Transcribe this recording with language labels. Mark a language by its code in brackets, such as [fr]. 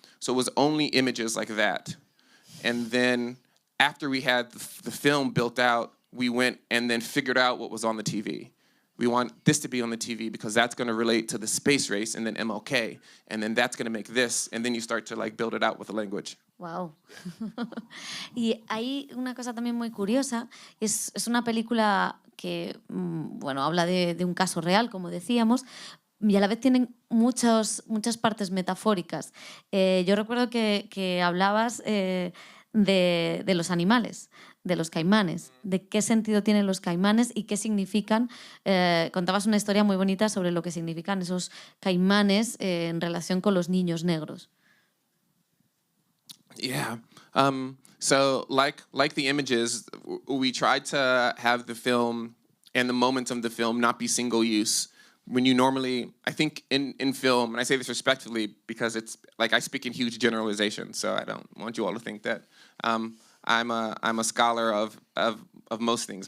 [en] So it was only images like that. And then after we had the film built out, we went and then figured out what was on the TV. We want this to be on the TV because that's going to relate to the space race and then MLK. And then that's going to make this. And then you start to like build it out with the language. Wow. [es] Y hay una cosa también muy curiosa. Es una película que, habla de un caso real, como decíamos, y a la vez tienen muchas partes metafóricas. Yo recuerdo que hablabas de los animales, de los caimanes, de qué sentido tienen los caimanes y qué significan. Contabas una historia muy bonita sobre lo que significan esos caimanes en relación con los niños negros. [en] Yeah. So like the images, we tried to have the film and the moments of the film not be single use. When you normally, I think in film, and I say this respectfully because it's like I speak in huge generalizations, so I don't want you all to think that I'm a scholar of most things.